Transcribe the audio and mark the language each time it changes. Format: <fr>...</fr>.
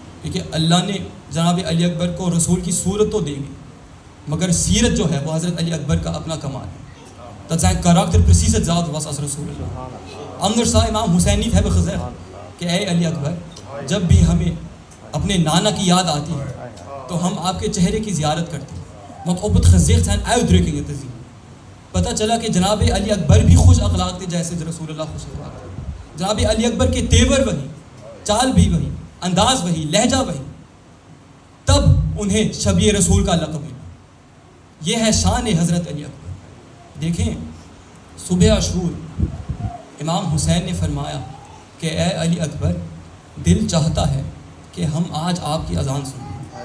<ur>کیونکہ اللہ نے جناب علی اکبر کو رسول کی صورت تو دے گی مگر سیرت جو ہے وہ حضرت علی اکبر کا اپنا کمال ہے.</ur> <nl>Dat zijn karakter precies hetzelfde was als Rasulullah. Anders zou امام حسین niet hebben gezegd</nl> <ur>کہ اے علی اکبر, جب بھی ہمیں اپنے نانا کی یاد آتی ہے تو ہم آپ کے چہرے کی زیارت کرتے ہیں.</ur> <nl>Want op het gezicht zijn uitdrukkingen te zien.</nl> <ur>پتہ چلا کہ جناب علی اکبر بھی خوش اخلاق تھے جیسے رسول اللہ خوش اخلاق تھے. جناب علی اکبر کے تیور وہی, چال بھی وہی, انداز وہی, لہجہ وہی, تب انہیں شبیہ رسول کا لقب ملا. یہ ہے شان حضرت علی اکبر. دیکھیں صبح عاشور امام حسین نے فرمایا کہ اے علی اکبر, دل چاہتا ہے کہ ہم آج آپ کی اذان سنیں.</ur>